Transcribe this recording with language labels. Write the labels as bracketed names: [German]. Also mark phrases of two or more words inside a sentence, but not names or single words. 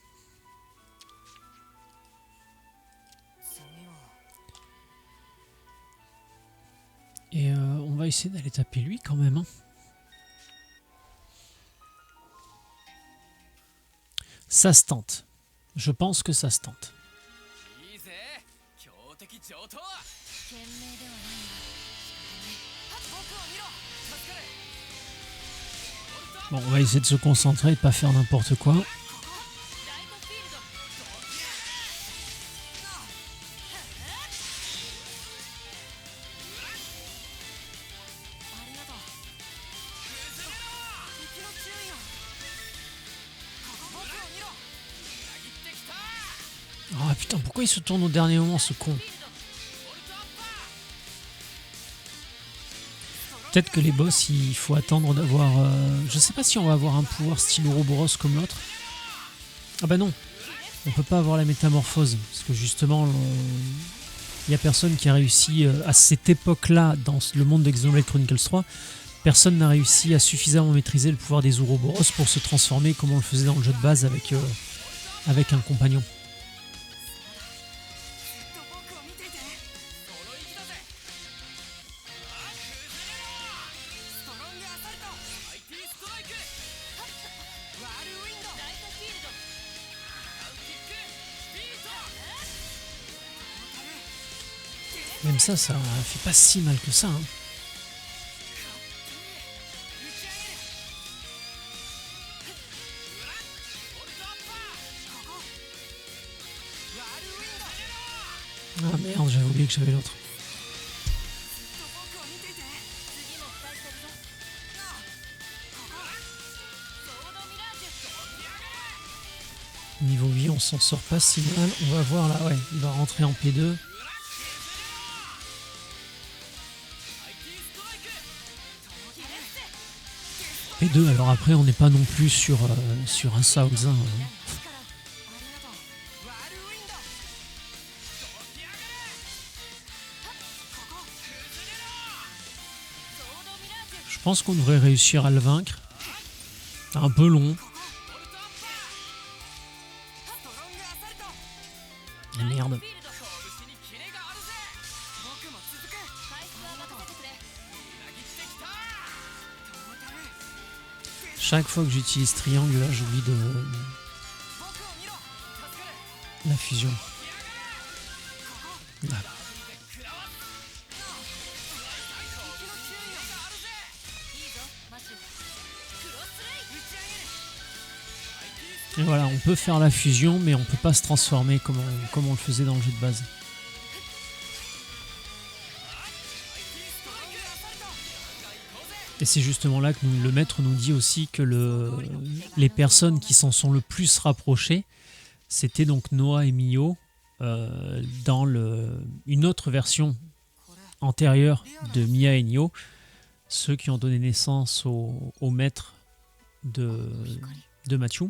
[French] Et on va essayer d'aller taper lui quand même. Hein. Ça se tente. Je pense que ça se tente. [Japanese] いいぜ強敵上等賢明ではないが仕方ない僕を見ろ助かる [French] Bon, on va essayer de se concentrer et de pas faire n'importe quoi. [Japanese] ライトフィールド ありがとう敵の注意を僕を見ろ [French] Ah putain, pourquoi il se tourne au dernier moment, ce con? Peut-être que les boss, il faut attendre d'avoir... Je sais pas si on va avoir un pouvoir style Ouroboros comme l'autre. Ah bah non, on peut pas avoir la métamorphose, parce que justement, il y a personne qui a réussi, à cette époque-là, dans le monde de Xenoblade Chronicles 3, personne n'a réussi à suffisamment maîtriser le pouvoir des Ouroboros pour se transformer comme on le faisait dans le jeu de base avec un compagnon. [Japanese] 僕を見ていてこの意気だぜストロングアサルトマイティストライクワールウィンドライトフィールドダウンキックスピード [French] Même ça fait pas si mal que ça. Hein. [Japanese] ボルトアッパーここワールウィンド [French] Ah merde, j'avais oublié que j'avais l'autre. [Japanese] 僕を見ていて次も期待してるぞソードミラージュ [French] Niveau 8, on s'en sort pas si mal. On va voir là, ouais, il va rentrer en P2. P2, alors après, on n'est pas non plus sur un Souls. Hein. [Japanese] ありがとうワールウィンド起き上がれここ崩れろソードミラージュ [French] Je pense qu'on devrait réussir à le vaincre. C'est un peu long. [Japanese] ボルトアッパーストロングアサルト [French] Ah, merde. [Japanese] フィールド拳にキレがあるぜ僕も続く回復は任せてくれ裏切ってきたトータル [French] Chaque fois que j'utilise triangle, là, j'oublie de [Japanese] 僕を見ろ助かる [French] la fusion. Ah. [Japanese] 敵の注意があるぜいいぞマシュクロスレイ打ち上げる [French] Et voilà, on peut faire la fusion, mais on peut pas se transformer comme on le faisait dans le jeu de base. [Japanese] ストロングアサルトガンガン行こうぜ [French] Et c'est justement là que le maître nous dit aussi que les personnes qui s'en sont le plus rapprochées, c'était donc Noah et Mio dans une autre version [Japanese] これ [French] antérieure de Mia et Nio, ceux qui ont donné naissance au maître de Mathieu.